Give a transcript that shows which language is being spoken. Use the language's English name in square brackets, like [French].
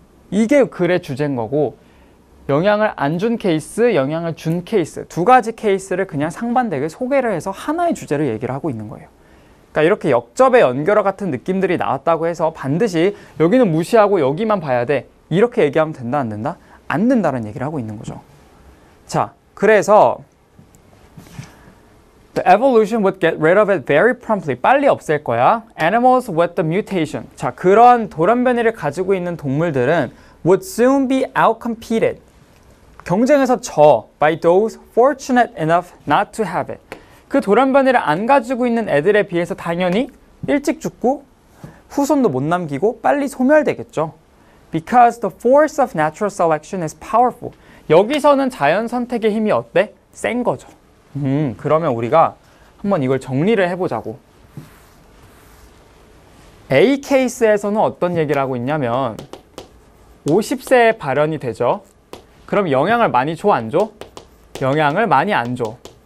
[Korean] 이게 글의 주제인 거고, 영향을 안 준 케이스, 영향을 준 케이스, 두 가지 케이스를 그냥 상반되게 소개를 해서 하나의 주제를 얘기를 하고 있는 거예요. 그러니까 이렇게 역접의 연결어 같은 느낌들이 나왔다고 해서 반드시 여기는 무시하고 여기만 봐야 돼, 이렇게 얘기하면 된다, 안 된다? 안 된다는 얘기를 하고 있는 거죠. 자, 그래서 [English] The evolution would get rid of it very promptly. [Korean] 빨리 없앨 거야. [English] Animals with the mutation. [Korean] 자, 그런 돌연변이를 가지고 있는 동물들은 [English] would soon be outcompeted. [Korean] 경쟁에서 져 [English] by those fortunate enough not to have it. [Korean] 그 돌연변이를 안 가지고 있는 애들에 비해서 당연히 일찍 죽고 후손도 못 남기고 빨리 소멸되겠죠. [English] Because the force of natural selection is powerful. [Korean] 여기서는 자연 선택의 힘이 어때? 센 거죠. 그러면 우리가 한번 이걸 정리를 해보자고. A 케이스에서는 어떤 얘기를 하고 있냐면 50세에 발현이 되죠. 그럼 영향을 많이 줘, 안 줘? 영향을 많이 안 줘.